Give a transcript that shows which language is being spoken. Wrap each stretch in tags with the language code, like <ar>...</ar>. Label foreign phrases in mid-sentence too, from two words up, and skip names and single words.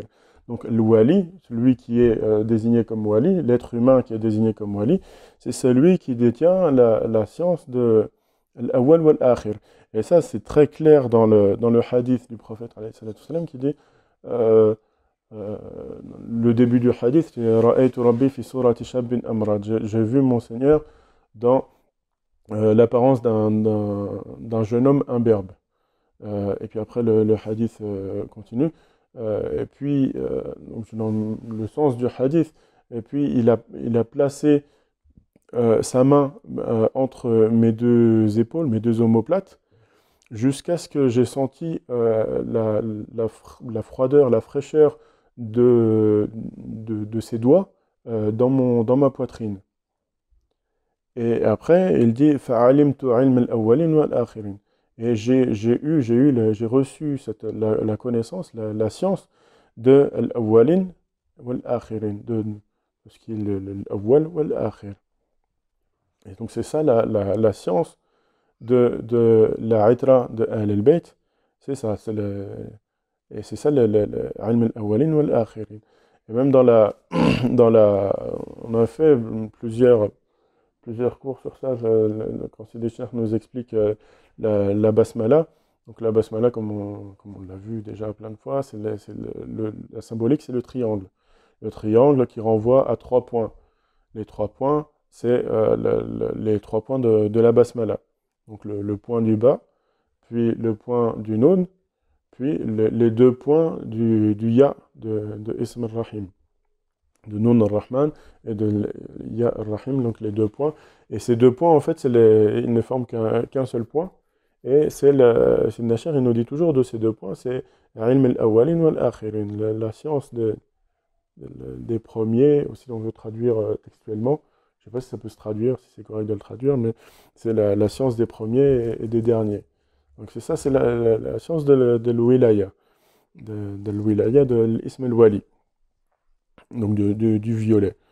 <fr>Donc le Wali, celui qui est désigné comme Wali, l'être humain qui est désigné comme Wali, c'est celui qui détient la science de l'Awwal ou l'Akhir. Et ça, c'est très clair dans le hadith du prophète,</fr> <ar>عليه الصلاة والسلام,</ar> <fr>qui dit... euh, le début du hadith, c'est</fr> <ar>رأيت ربي في صورة شاب أمرد.</ar> <fr>J'ai vu mon Seigneur dans l'apparence d'un jeune homme imberbe. Et puis après, le hadith continue. Et puis, donc, dans le sens du hadith, et puis il a placé sa main entre mes deux épaules, mes deux omoplates, jusqu'à ce que j'ai senti la froideur, la fraîcheur de ses doigts dans ma poitrine. Et après, il dit</fr> <ar>فَعَلِمْتُ عِلْمَ الْأَوَّلِينَ وَالْآخِرِينَ.</ar> <fr>Et j'ai reçu la connaissance, la science de l'</fr> <ar>الأولين والآخرين,</ar> <fr>de ce qui est l'</fr> <ar>الأول والآخر.</ar> <fr>Et donc c'est ça la science de la itra de Ahl al-Bayt, c'est ça, et c'est ça le</fr> <ar>علم الأولين والآخرين.</ar> <fr>Et même on a fait plusieurs cours sur ça, quand Sidi Cheikh nous explique la basmala. Donc la basmala, comme on l'a vu déjà plein de fois, la symbolique, c'est le triangle. Le triangle qui renvoie à 3 points. Les 3 points, c'est les 3 points de la basmala. Donc le point du bas, puis le point du nun, puis les 2 points du ya de</fr> <ar>اسم الرحيم,</ar> <fr>de</fr> <ar>نون الرحمن</ar> <fr>et de</fr> <ar>ياء الرحيم,</ar> <fr>donc les 2 points. Et ces 2 points, en fait, ils ne forment qu'un seul point. Et Ibn Nasher, il nous dit toujours de ces 2 points, c'est</fr> <ar>علم الأولين والآخرين,</ar> <fr>la science des premiers, aussi on veut traduire textuellement. Je ne sais pas si ça peut se traduire, si c'est correct de le traduire, mais c'est la science des premiers et des derniers. Donc c'est ça, c'est la science de l'wilaya, de l'wilaya de l'</fr> <ar>اسم الولي,</ar> <fr>donc du violet.</fr>